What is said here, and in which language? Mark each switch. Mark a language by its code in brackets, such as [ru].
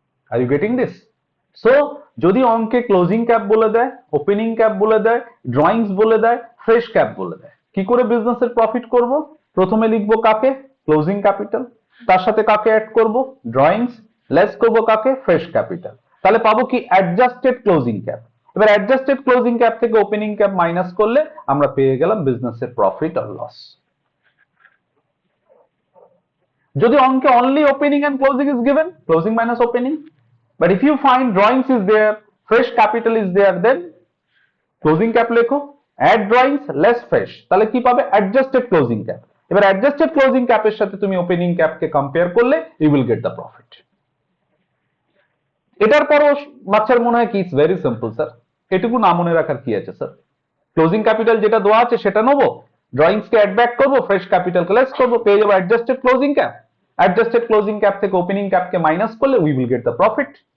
[en] Are you getting this? [bn] So যদি অঙ্কে closing cap বলে দেয়, ওপেনিং ক্যাপ বলে দেয়, ড্রয়িংস বলে দেয়, ফ্রেশ ক্যাপ বলে দেয়, কি করে বিজনেসের প্রফিট করব? প্রথমে লিখবো কাকে? ক্লোজিং ক্যাপিটাল, তার সাথে কাকে অ্যাড করব? ড্রয়িংস, লেস করব কাকে? Fresh capital. তাহলে পাবো কি? Adjusted closing cap. এবার অ্যাডজাস্টেড ক্লোজিং ক্যাপ থেকে ওপেনিং ক্যাপ মাইনাস করলে আমরা পেয়ে গেলাম বিজনেসের প্রফিট আর লস। যদি অঙ্কে [en] only opening and closing is given, closing minus opening, but if you find drawings is there, fresh capital is there, then closing cap লেখো, add drawings less fresh, [bn] তাহলে কি পাবে? [en] adjusted closing cap। এবার adjusted closing cap [bn] এর সাথে তুমি [en] opening cap [bn] কে compare করলে [en] you will get the profit। [bn] এটার পরও বাচ্চার মনে হয় কি [en] it's very simple sir, [bn] এটুকু না মনে রাখার কি আছে স্যার? ক্লোজিং ক্যাপিটাল যেটা দেওয়া আছে সেটা নেবো, ড্রয়িংস কে অ্যাড ব্যাক করবো, ফ্রেশ ক্যাপিটাল কে লেস করবো, পেয়ে যাবো adjusted closing cap. Adjusted closing cap থেকে ওপেনিং ক্যাপ কে মাইনাস করলে [en] We will get the profit.